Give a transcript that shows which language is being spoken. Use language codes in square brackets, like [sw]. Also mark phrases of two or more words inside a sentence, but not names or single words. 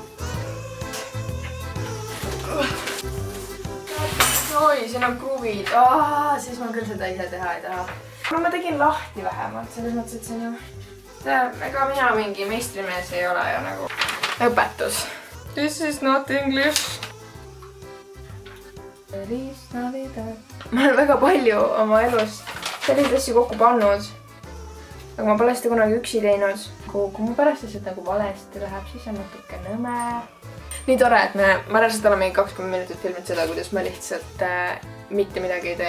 [et] Oi, siin on kruvid. Siis ma küll seda ise teha ei taha. No ma tegin lahti vähemalt, selles mõttes, et see on ju... Ega mina mingi meistrimees ei ole ju nagu... Õpetus. [en] This is not English. [et] Ma olen väga palju oma elus selliseid asju kokku pannud, aga ma pole seda kunagi üksi teinud. Kui mu pärast lihtsalt nagu valesti läheb, siis on natuke nõme. Nii tore, et ma reaalselt oleme 20 minutit filmid seda, kuidas ma lihtsalt mitte midagi ei tee.